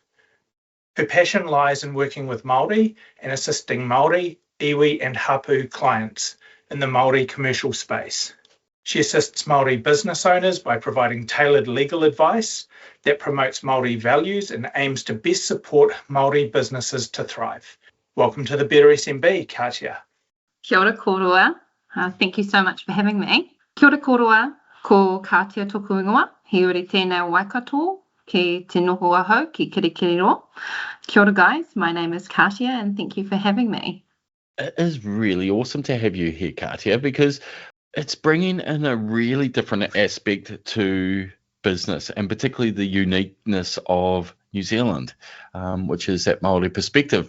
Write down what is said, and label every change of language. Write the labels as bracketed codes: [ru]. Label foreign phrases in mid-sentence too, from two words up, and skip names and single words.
[en] Her passion lies in working with Māori and assisting Māori, iwi, and hapu clients in the Māori commercial space. She assists Māori business owners by providing tailored legal advice that promotes Māori values and aims to best support Māori businesses to thrive. Welcome to the Better SMB, Katia. [mi] Kia ora kōrua. [en] Thank you so much for having me. [mi] Kia ora kōrua, ko Katia tōku ingoa, he ori tēnei waikato, ki te noho ahau, ki kirikiriro. Kia ora [en] guys, my name is Katia and thank you for having me. It is really awesome to have you here, Katia, because it's bringing in a really different aspect to business, and particularly the uniqueness of New Zealand, which is that Māori perspective.